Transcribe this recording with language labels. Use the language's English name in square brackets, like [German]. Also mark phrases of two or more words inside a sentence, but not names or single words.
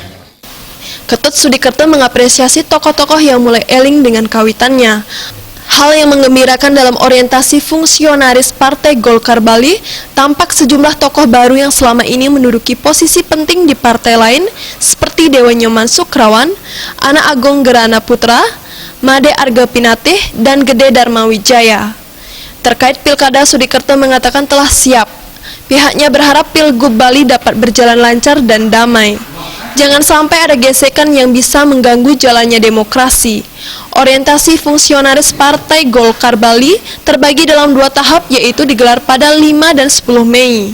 [Indonesian] Ketut Sudikerto mengapresiasi tokoh-tokoh yang mulai eling dengan kawitannya. Hal yang menggembirakan dalam orientasi fungsionaris Partai Golkar Bali, tampak sejumlah tokoh baru yang selama ini menduduki posisi penting di partai lain seperti Dewa Nyoman Sukrawan, Ana Agung Gerana Putra, Made Arga Pinatih, dan Gede Dharma Wijaya. Terkait Pilkada, Sudikerto mengatakan telah siap. Pihaknya berharap Pilgub Bali dapat berjalan lancar dan damai. Jangan sampai ada gesekan yang bisa mengganggu jalannya demokrasi. Orientasi fungsionaris Partai Golkar Bali terbagi dalam 2 tahap, yaitu digelar pada 5 dan 10 Mei.